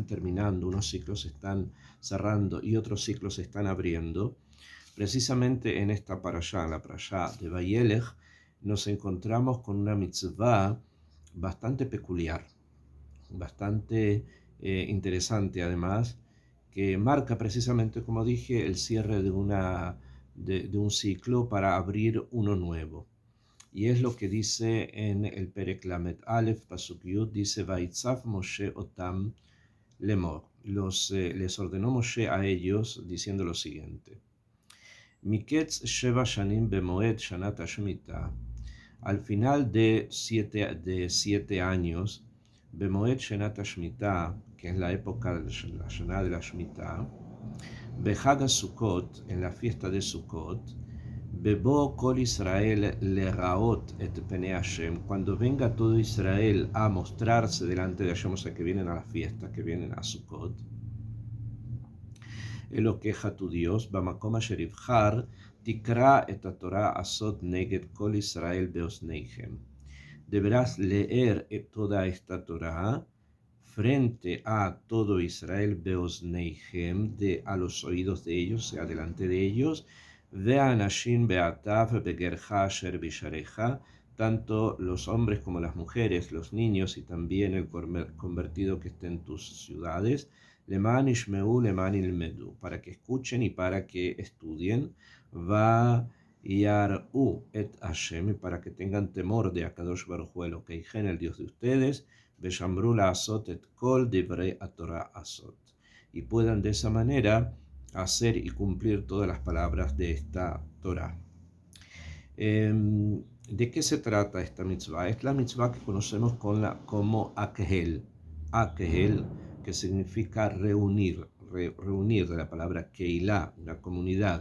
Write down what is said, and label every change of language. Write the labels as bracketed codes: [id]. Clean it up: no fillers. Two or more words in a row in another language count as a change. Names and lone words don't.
[es] terminando, unos ciclos se están cerrando y otros ciclos se están abriendo, precisamente en esta parashá, la parashá de Vayelech, nos encontramos con una mitzvah bastante peculiar, bastante interesante además, que marca precisamente, como dije, el cierre de un ciclo para abrir uno nuevo. Y es lo que dice en el Perek Lamed Aleph, Pasuk Yud, dice: [he] ויצו משה אותם לאמר. [es] Les ordenó Moshe a ellos diciendo lo siguiente: [he] מקץ שבע שנים במעד שנת השמטה. [es] Al final de siete años, [he] במעד שנת השמטה, [es] que es la época de la Shana de la Shemitah, [he] בחג הסכות, [es] en la fiesta de Sukkot, [he] בבוא כל ישראל לראות את פני השם, [es] cuando venga todo Israel a mostrarse delante de Hashem, o sea, que vienen a la fiesta, que vienen a Sukkot, Elokeja tu Dios, [he] במקום אשר יבחר תקרא את תורה הזאת נגד כל ישראל באזניהם. [es] Deberás leer toda esta Torah frente a todo Israel beosneichem, a los oídos de ellos, o sea, delante de ellos, [he] והאנשים והטף וגרך אשר בשעריך, [es] tanto los hombres como las mujeres, los niños y también el convertido que esté en tus ciudades, [he] למען ישמעו ולמען ילמדו, [es] para que escuchen y para que estudien, [he] ויראו את השם, [es] para que tengan temor de [he] הקדוש ברוך הוא [es] Elokeihem, el Dios de ustedes, [he] ושמרו לעשות את כל דברי תורה הזאת, [es] y puedan de esa manera hacer y cumplir todas las palabras de esta Torah. ¿De qué se trata esta mitzvah? Es la mitzvah que conocemos como Akhel. Akhel, que significa reunir de la palabra Keilah, una comunidad.